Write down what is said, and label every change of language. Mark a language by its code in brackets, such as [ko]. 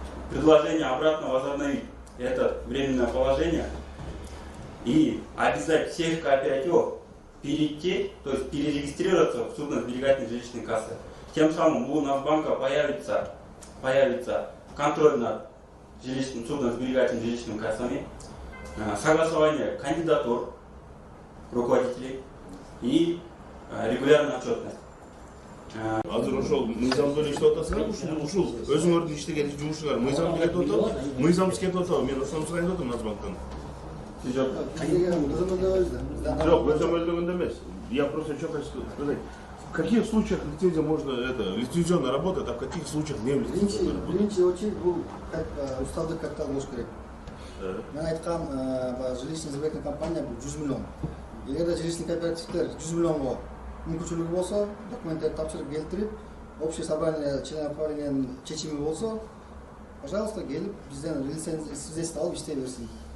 [ru] Предложение обратно возобновить это временное положение и обязать всех кооперативов перейти, то есть перерегистрироваться в судно-сберегательные жилищные кассы. Тем самым у Нацбанка появится контроль над судно-сберегательными жилищными кассами, согласование кандидатур руководителей и регулярная отчетность. [ky] Азыр ошол мыйзамдын иштеп атасыңар, ушул өзүңөрдүн иштеген жумушуңар мыйзам келип атабы? Мыйзамсыз келип атабы? Мен ошону сурайын деп атам Нацбанктан. Жок, көзөмөлдөгөндө эмес. [ru] Я просто что хочу сказать. В каких случаях лицензия можно, лицензионная работа, а в каких случаях не лицензионная работа? [ky] Биринчи очередь бул уставдык капитал болуш керек. Мен айткан [ru] жилищный сберегательный [ky] компания бул 100 миллион. Эгерде жилищный кооперативдер 100 миллионго мүмкүнчүлүгү болсо, документтерди тапшырып келтирип, [ru] общее собрание членов [ky] правлениянын чечими болсо, пожалуйста, келип бизден свидетельство алып иштей берсин.